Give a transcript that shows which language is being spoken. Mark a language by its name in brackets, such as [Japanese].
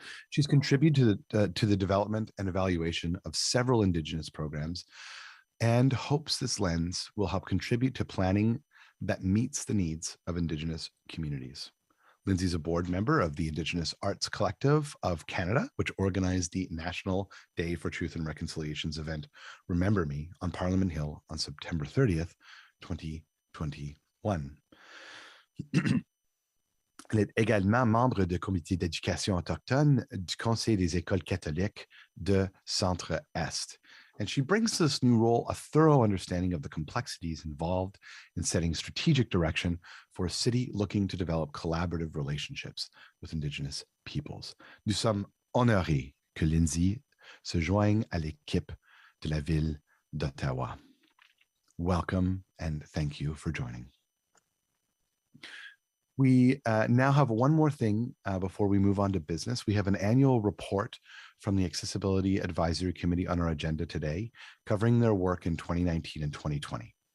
[English] She's contributed to the development and evaluation of several Indigenous programs and hopes this lens will help contribute to planning that meets the needs of Indigenous communities. Lindsay's a board member of the Indigenous Arts Collective of Canada, which organized the National Day for Truth and Reconciliation's event, Remember Me, on Parliament Hill on September 30th, 2021. [French] Elle est également membre du comité d'éducation autochtone du Conseil des écoles catholiques de Centre-Est. [English] And she brings to this new role a thorough understanding of the complexities involved in setting strategic direction for a city looking to develop collaborative relationships with Indigenous peoples. [French] Nous sommes honorés que Lindsay se joigne à l'équipe de la ville d'Ottawa. [English] Welcome and thank you for joining. We now have one more thing before we move on to business. We have an annual report from the Accessibility Advisory Committee on our agenda today, covering their work in 2019 and 2020.